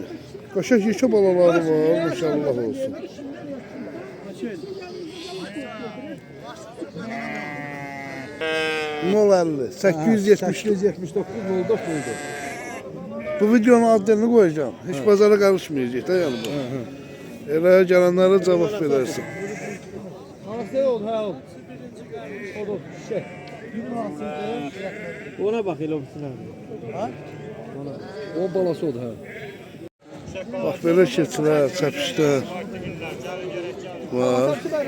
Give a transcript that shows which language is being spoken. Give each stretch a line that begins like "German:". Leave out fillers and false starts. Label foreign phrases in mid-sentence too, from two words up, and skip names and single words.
Azerbaijani: Qaşaq yekə balaları var, maşallah olsun. Nol 50, 879. 879 oldu.
Turkish: Bu videonun adını koyacağım. Hiç pazara karışmayacak da yani bu.
Azerbaijani: Elə gələnlərə cavab verərsin. Hansı oldu ha o? O da şey. Ona bak elə olsun ha. Ona. O balası oldu ha. Bax belə keçilər, çəpişlər var.